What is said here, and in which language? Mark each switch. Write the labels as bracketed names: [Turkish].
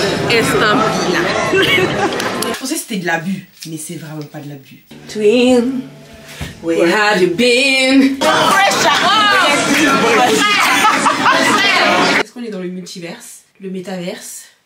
[French] Je pensais que c'était de l'abus, mais c'est vraiment pas de l'abus. [English] Twin, where have you been? [French] Est-ce qu'on est dans le multiverse, le métaverse?